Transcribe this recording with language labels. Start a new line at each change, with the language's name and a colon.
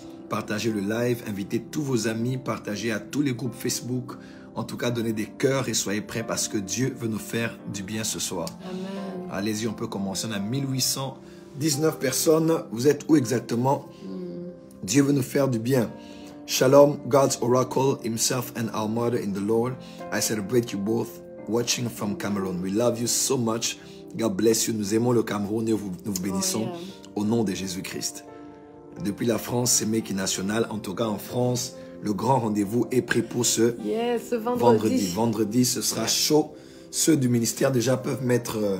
French: Partagez le live, invitez tous vos amis, partagez à tous les groupes Facebook. En tout cas, donnez des cœurs et soyez prêts parce que Dieu veut nous faire du bien ce soir. Amen. Allez-y, on peut commencer. On a 1819 personnes. Vous êtes où exactement? Dieu veut nous faire du bien.
English: Shalom, God's oracle himself and our mother in the Lord. I celebrate you both watching from Cameroon. We love you so much. God bless you.
French: Nous aimons le Cameroun et nous vous bénissons au nom de Jésus-Christ. Depuis la France, c'est Meki National. En tout cas, en France, le grand rendez-vous est pris pour ce vendredi. Vendredi, ce sera chaud. Ceux du ministère déjà peuvent mettre...